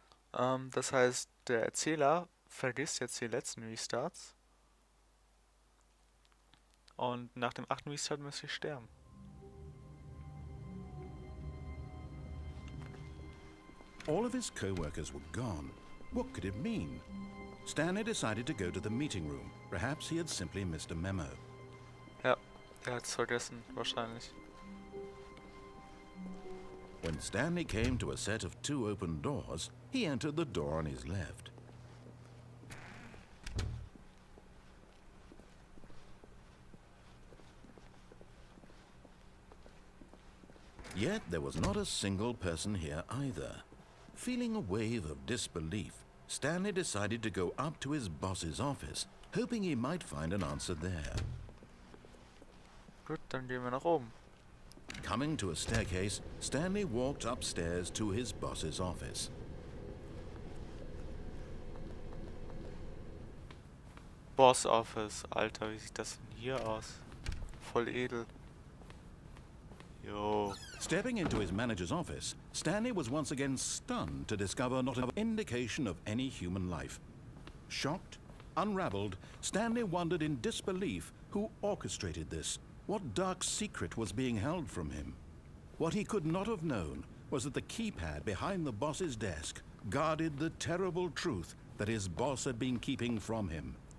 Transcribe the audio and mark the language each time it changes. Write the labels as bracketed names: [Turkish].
[German] Das heißt, der Erzähler vergisst jetzt die letzten Restarts. Und nach dem 8. Restart müsste ich sterben. [English] All of his co-workers were gone. What could it mean? Stanley decided to go to the meeting room. Perhaps he had simply missed a memo. [German] Ja, er hat's vergessen, wahrscheinlich. [English] When Stanley came to a set of 2 open doors, he entered the door on his left. Yet there was not a single person here either. Feeling a wave of disbelief, Stanley decided to go up to his boss's office, hoping he might find an answer there. [German] Gut, dann gehen wir nach oben. [English] Coming to a staircase, Stanley walked upstairs to his boss's office. Boss Office. [German] Alter, wie sieht das denn hier aus? Voll edel. Jo. [English] Stepping into his manager's office, Stanley was once again stunned to discover not an indication of any human life. Shocked, unraveled, Stanley wondered in disbelief who orchestrated this. What dark secret was being held from him? What he could not have known was that the keypad behind the boss's desk guarded the terrible truth that his boss had been keeping from him.